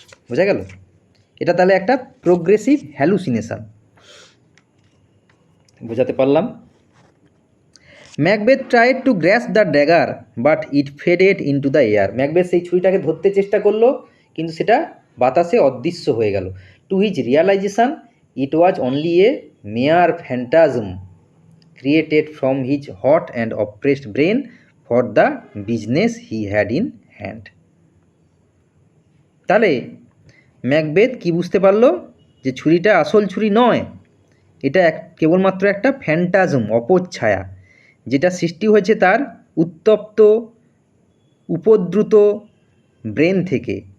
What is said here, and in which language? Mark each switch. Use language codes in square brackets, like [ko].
[bn] বোঝা গেল? এটা তাহলে একটা প্রোগ্রেসিভ হ্যালুসিনেশন। বোঝাতে পারলাম? [en] Macbeth tried to grasp the dagger but it faded into the air. [bn] Macbeth সেই ছুরিটাকে ধরতে চেষ্টা করলো, কিন্তু সেটা বাতাসে অদৃশ্য হয়ে গেল। [en] To his realisation it was only a mere phantasm created from his hot and oppressed brain for the business he had in hand. [bn] তাহলে ম্যাকবেথ কি বুঝতে পারলো? যে ছুরিটা আসল ছুরি নয়, এটা কেবলমাত্র একটা ফ্যান্টাজম, অপচ্ছায়া, যেটা সৃষ্টি হয়েছে তার উত্তপ্ত, উপদ্রুত ব্রেন থেকে,